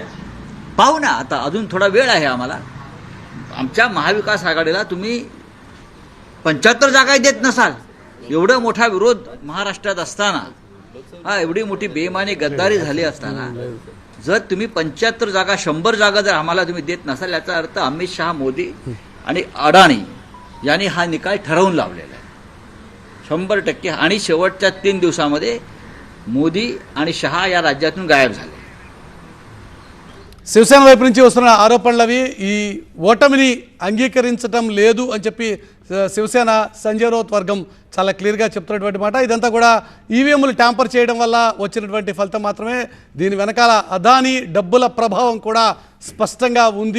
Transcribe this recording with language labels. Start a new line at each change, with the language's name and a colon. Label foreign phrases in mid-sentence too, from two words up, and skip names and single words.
Marathi: पाहू ना, आता अजून थोडा वेळ आहे आम्हाला. आमच्या महाविकास आघाडीला तुम्ही 75 जागाही देत नसाल, एवढा मोठा विरोध महाराष्ट्रात असताना, एवढी मोठी बेईमानी गद्दारी झाली असताना, जर तुम्ही 75 जागा 100 जागा जर आम्हाला तुम्ही देत नसाल, याचा अर्थ अमित शहा, मोदी आणि अडाणी यांनी हा निकाल ठरवून लावलेला आहे 100%. आणि शेवटच्या 3 दिवसामध्ये मोदी आणि शहा या राज्यातून गायब झाले.
Telugu: శివసేన వైపు నుంచి వస్తున్న ఆరోపణలవి ఈ ఓటమిని అంగీకరించడం లేదు అని చెప్పి శివసేన సంజయ్ రావుత్ వర్గం చాలా క్లియర్గా చెప్తున్నటువంటి మాట. ఇదంతా కూడా ఈవీఎంలు ట్యాంపర్ చేయడం వల్ల వచ్చినటువంటి ఫలితం మాత్రమే. దీని వెనకాల అదానీ డబ్బుల ప్రభావం కూడా స్పష్టంగా ఉంది.